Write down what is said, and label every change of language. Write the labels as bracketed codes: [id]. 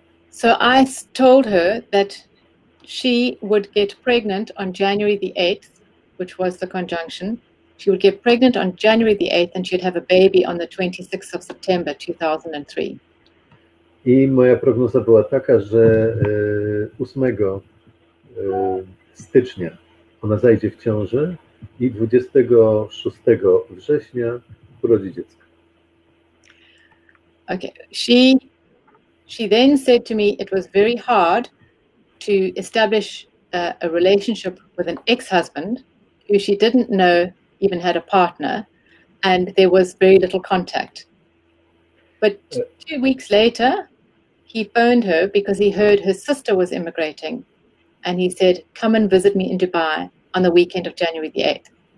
[en] So I told her that she would get pregnant on January the 8th, which was the conjunction. She would get pregnant on January the 8th and she'd have a baby on the 26th of September 2003. [pl] I moja prognoza była taka, że 8 stycznia ona zajdzie w ciążę i 26 września urodzi dziecko. [en] Okay. She then said to me it was very hard to establish a relationship with an ex-husband who she didn't know even had a partner, and there was very little contact. But 2 weeks later, he phoned her because he heard her sister was immigrating, and he said, come and visit me in Dubai on the weekend of January the 8th.